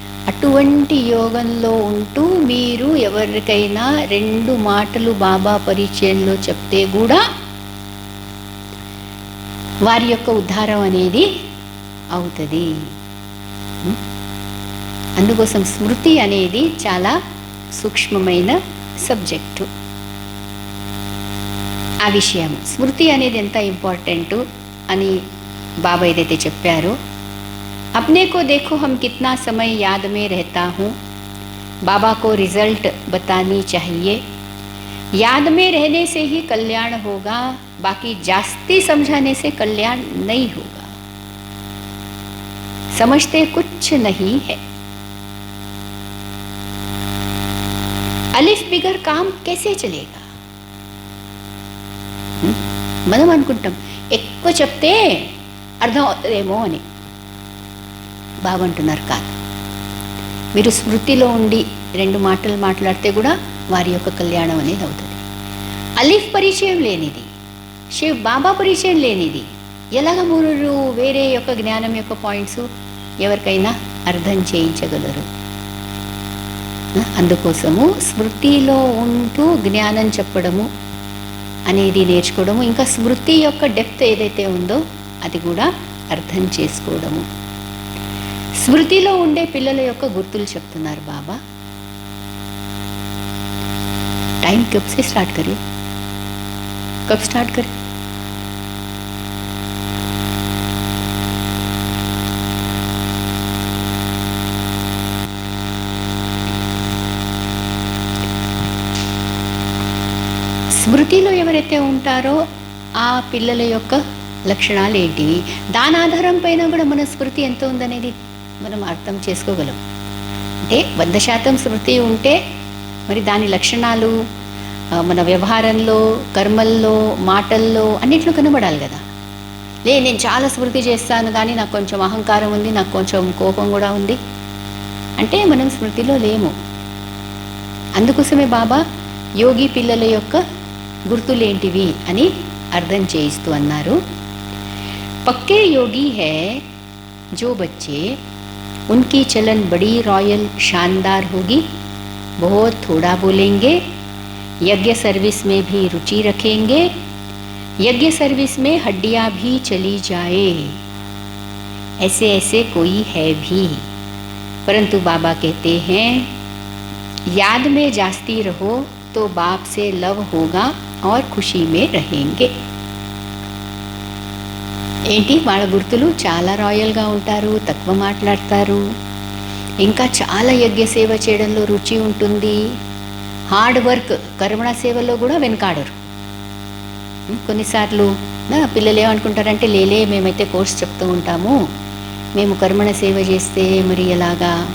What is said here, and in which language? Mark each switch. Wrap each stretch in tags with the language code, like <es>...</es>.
<te>అటువంటి యోగంలో ఉంటూ మీరు ఎవరికైనా 2 మాటలు బాబా పరిచయంలో చెప్తే కూడా వారి యొక్క ఉద్ధారం అనేది అవుతుంది. అందుకోసం స్మృతి అనేది చాలా సూక్ష్మమైన సబ్జెక్టు. ఆ విషయం స్మృతి అనేది ఎంత ఇంపార్టెంటు అని బాబా ఏదైతే చెప్పారో,</te> <hi>अपने को देखो हम कितना समय याद में रहता हूँ, बाबा को रिजल्ट बतानी चाहिए, याद में रहने से ही कल्याण होगा, बाकी जास्ती समझाने से कल्याण नहीं होगा, समझते कुछ नहीं है, अलिफ बिगर काम कैसे चलेगा.</hi> <te>మనం అనుకుంటాం ఎక్కువ చెప్తే అర్థం అవుతుందేమో అని. బాబా అంటున్నారు కాదు, మీరు స్మృతిలో ఉండి 2 మాటలు మాట్లాడితే కూడా వారి యొక్క కళ్యాణం అనేది అవుతుంది. అలీఫ్ పరిచయం లేనిది, శివ్ బాబా పరిచయం లేనిది ఎలాగ మీరు వేరే యొక్క జ్ఞానం యొక్క పాయింట్స్ ఎవరికైనా అర్థం చేయించగలరు? అందుకోసము స్మృతిలో ఉంటూ జ్ఞానం చెప్పడము అనేది నేర్చుకోవడము, ఇంకా స్మృతి యొక్క డెప్త్ ఏదైతే ఉందో అది కూడా అర్థం చేసుకోవడము. స్మృతిలో ఉండే పిల్లల యొక్క గుర్తులు చెప్తున్నారు బాబా.</te> <hi>टाइम कब से स्टार्ट करें, कब स्टार्ट करें?</hi> <te>స్మృతిలో ఎవరైతే ఉంటారో ఆ పిల్లల యొక్క లక్షణాలు ఏంటివి, దాని ఆధారం పైన కూడా మన స్మృతి ఎంత ఉందనేది మనం అర్థం చేసుకోగలం. అంటే 100% స్మృతి ఉంటే మరి దాని లక్షణాలు మన వ్యవహారంలో, కర్మల్లో, మాటల్లో అన్నిట్లో కనబడాలి కదా. నేను చాలా స్మృతి చేస్తాను కానీ నాకు కొంచెం అహంకారం ఉంది, నాకు కొంచెం కోపం కూడా ఉంది అంటే మనం స్మృతిలో లేము. అందుకోసమే బాబా యోగి పిల్లల యొక్క గుర్తులేంటివి అని అర్థం చేయిస్తూ అన్నారు.</te> <hi>పక్కే యోగి హై जो बच्चे उनकी चलन बड़ी रॉयल शानदार होगी, बहुत थोड़ा बोलेंगे, यज्ञ सर्विस में भी रुचि रखेंगे, यज्ञ सर्विस में हड्डियां भी चली जाए, ऐसे ऐसे कोई है भी. परंतु बाबा कहते हैं याद में जास्ती रहो तो बाप से लव होगा और खुशी में रहेंगे.</hi> <te>ఏంటి వాళ్ళ గుర్తులు చాలా రాయల్గా ఉంటారు, తక్కువ మాట్లాడతారు, ఇంకా చాలా యజ్ఞ సేవ చేయడంలో రుచి ఉంటుంది, హార్డ్ వర్క్ కర్మణ సేవలో కూడా వెనకాడరు. కొన్నిసార్లు నా పిల్లలు ఏమనుకుంటారంటే లేలే మేమైతే కోర్స్ చెప్తూ ఉంటాము, మేము కర్మణ సేవ చేస్తే మరి ఎలాగా.</te>